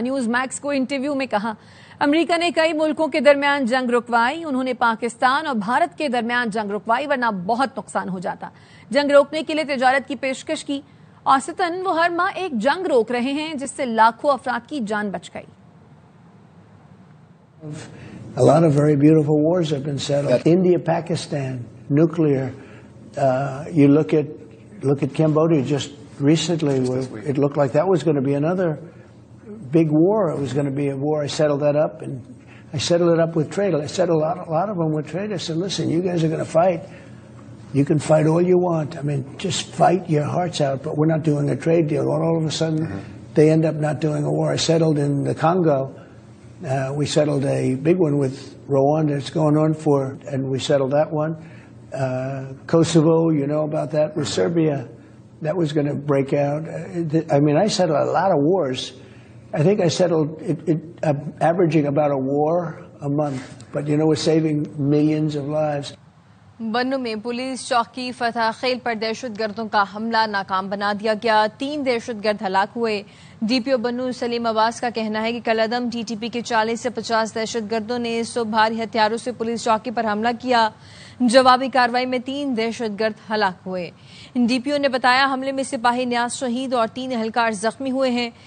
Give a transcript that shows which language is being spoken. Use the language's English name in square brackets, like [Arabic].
[Urdu] News Max کو interview میں کہا امریکہ نے کئی ملکوں کے درمیان جنگ رکوائی. انہوں نے پاکستان اور بھارت کے درمیان جنگ رکوائی ورنہ بہت نقصان ہو جاتا. جنگ روکنے کے لیے تجارت کی پیشکش کی. اوسطاً وہ ہر ماہ ایک جنگ روک رہے ہیں جس سے لاکھوں افراد کی جان بچ گئی. [English] A lot of very beautiful wars have been settled. India, Pakistan, nuclear. You look at Cambodia just recently. It looked like that was going to be another big war. It was going to be a war. I settled that up, and I settled it up with trade. I settled a lot of them with trade. I said, listen, you guys are going to fight. You can fight all you want. I mean, just fight your hearts out, but we're not doing a trade deal. All of a sudden, they end up not doing a war. I settled in the Congo. We settled a big one with Rwanda. It's going on and we settled that one. Kosovo, you know about that. With Serbia, that was going to break out. I mean, I settled a lot of wars. I think I settled averaging about a war a month. But, you know, we're saving millions of lives. [Urdu] بنو میں police چوکی فتح خیل پر دہشت گردوں کا حملہ ناکام بنا دیا گیا. 3 دہشت گرد ہلاک ہوئے. ڈی پی او بنو سلیم عباس کا کہنا ہے کہ کل عدم ٹی ٹی پی کے 40 سے 50 دہشت گردوں نے صبح بھاری ہتھیاروں سے پولیس چوکی پر حملہ کیا. جوابی کارروائی میں 3 دہشت گرد ہلاک ہوئے. ڈی پی او نے بتایا حملے میں سپاہی نیاز شہید اور 3 اہلکار زخمی ہوئے ہیں.